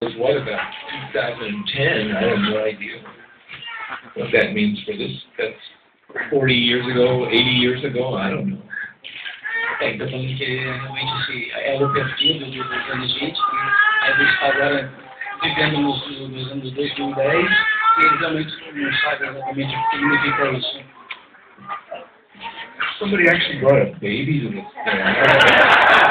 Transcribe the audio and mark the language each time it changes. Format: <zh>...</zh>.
<en>What about 2010? I have no idea what that means for this. That's 40 years ago, 80 years ago, I don't know.</en> <pt>Então falando que realmente é o perfil dos anos 20, que a gente está agora vivendo nos anos 2010, e eles realmente não sabem exatamente o que significa isso.</pt> <en>Somebody actually brought a baby to this.</en>